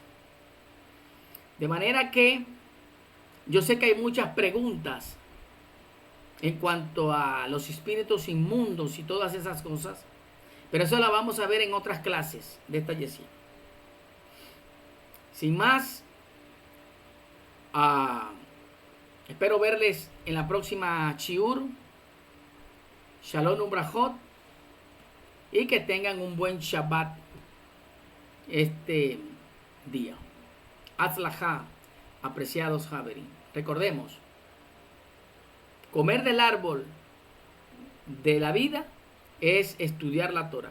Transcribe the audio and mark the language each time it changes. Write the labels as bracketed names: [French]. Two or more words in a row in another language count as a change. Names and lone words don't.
[Spanish] De manera que yo sé que hay muchas preguntas en cuanto a los espíritus inmundos y todas esas cosas, pero eso la vamos a ver en otras clases de esta yeshiva. Sin más, espero verles en la próxima shiur. [Hebrew] שלום וברכות, [Spanish] y que tengan un buen Shabbat este día. Atzlajá, apreciados Javerín. Recordemos, comer del árbol de la vida es estudiar la Torá.